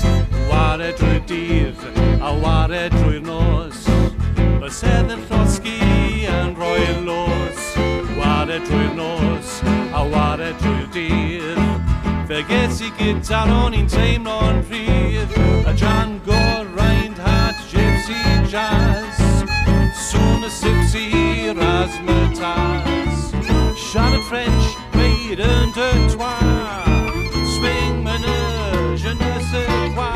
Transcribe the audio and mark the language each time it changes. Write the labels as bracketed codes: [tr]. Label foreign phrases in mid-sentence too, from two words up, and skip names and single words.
[cy] Ware drwy'r dydd a ware drwy'r nos. Bysedd yn llosgi yn rhoi'r los. Ware drwy'r nos a ware drwy'r dydd. Fe ges i gitar o'n i'n teimlo'n rhydd. [en] A Django Reinhardt gypsy jazz. [cy] Soon a sipsy razzmatazz. Siarad French, gweud yn dy twa. [fr] Swing meneur, je ne sais quoi.